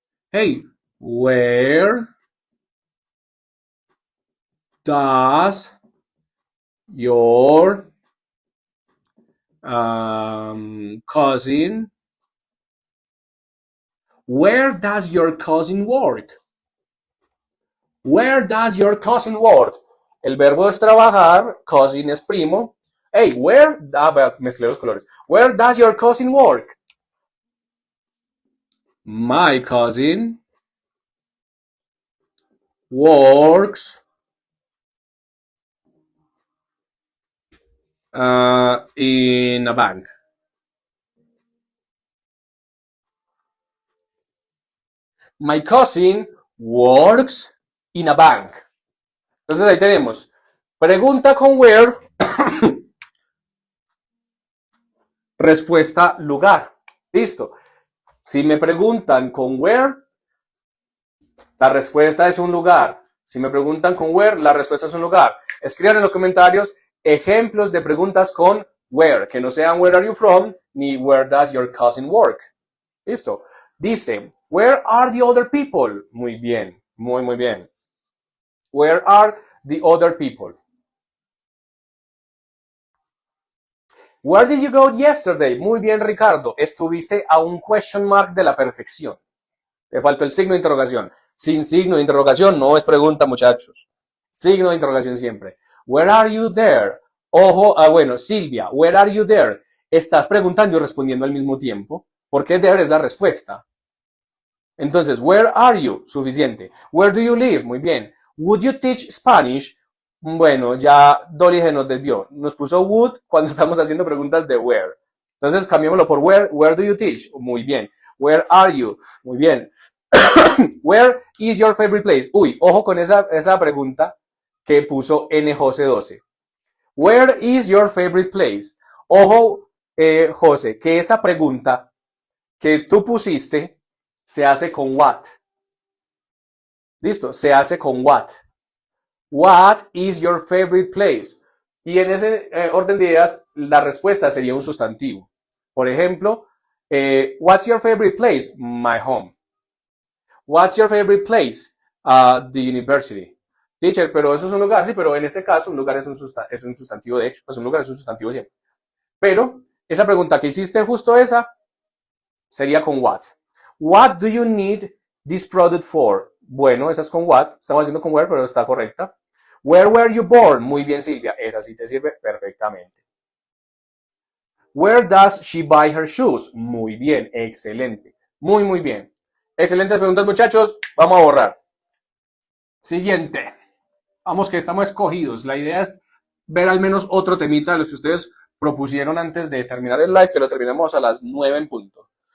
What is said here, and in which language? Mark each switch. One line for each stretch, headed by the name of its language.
English: Hey, where does your cousin, where does your cousin work? Where does your cousin work?
Spanish: El verbo es trabajar, cousin es primo. Hey, where, mezclé los colores.
English: Where does your cousin work? My cousin works in a bank. My cousin works in a bank.
Spanish: Entonces ahí tenemos pregunta con where, respuesta lugar. Listo. Si me preguntan con where, la respuesta es un lugar. Si me preguntan con where, la respuesta es un lugar. Escriban en los comentarios ejemplos de preguntas con where, que no sean
English: where are you from,
Spanish: ni
English: where does your cousin work.
Spanish: Listo. Dice,
English: where are the other people?
Spanish: Muy bien, muy bien.
English: Where are the other people? Where did you go yesterday?
Spanish: Muy bien, Ricardo. Estuviste a un question mark de la perfección. Te faltó el signo de interrogación. Sin signo de interrogación no es pregunta, muchachos. Signo de interrogación siempre.
English: Where are you there?
Spanish: Ojo, bueno, Silvia,
English: where are you there?
Spanish: Estás preguntando y respondiendo al mismo tiempo, porque there es la respuesta. Entonces,
English: where are you?
Spanish: Suficiente.
English: Where do you live?
Spanish: Muy bien.
English: Would you teach Spanish?
Spanish: Bueno, ya Dolly se nos desvió. Nos puso would cuando estamos haciendo preguntas de where. Entonces, cambiémoslo por where.
English: Where do you teach?
Spanish: Muy bien.
English: Where are you? Muy bien. Where is your favorite place?
Spanish: Uy, ojo con esa pregunta que puso NJose12.
English: Where is your favorite place?
Spanish: Ojo, José, que esa pregunta que tú pusiste se hace con what. ¿Listo? Se hace con what.
English: What is your favorite place?
Spanish: Y en ese orden de ideas, la respuesta sería un sustantivo. Por ejemplo,
English: what's your favorite place? My home. What's your favorite place? The university.
Spanish: Teacher, pero eso es un lugar, sí, pero en este caso un lugar es un sustantivo de hecho, pues un lugar es un sustantivo siempre. Pero esa pregunta que hiciste justo esa sería con what.
English: What do you need this product for?
Spanish: Bueno, esa es con what, estamos haciendo con where, pero está correcta.
English: Where were you born?
Spanish: Muy bien, Silvia, esa sí te sirve perfectamente.
English: Where does she buy her shoes?
Spanish: Muy bien, excelente, muy bien. Excelentes preguntas, muchachos, vamos a borrar. Siguiente. Vamos que estamos escogidos. La idea es ver al menos otro temita de los que ustedes propusieron antes de terminar el live, que lo terminamos a las 9 en punto.